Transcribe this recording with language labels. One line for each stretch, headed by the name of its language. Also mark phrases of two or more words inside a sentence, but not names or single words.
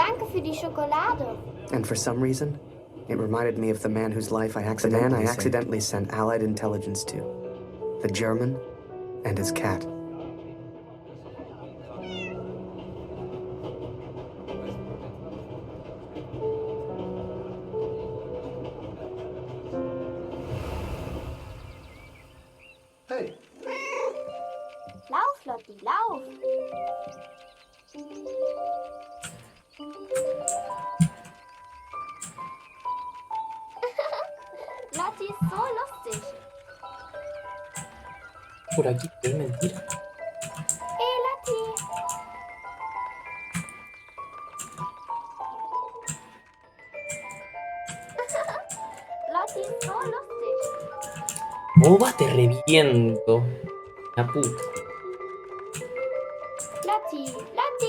German: für die Schokolade.
English: And for some reason, it reminded me of the man whose life I accidentally sent Allied intelligence to. The German and his cat. Hey.
German: Lauf, Lotti, lauf. Lotti ist so lustig.
Spanish: Por aquí, es mentira.
German: Lotti. Lotti ist so lustig.
Spanish: Boba, te reviento. La puta. Lotti, Lotti.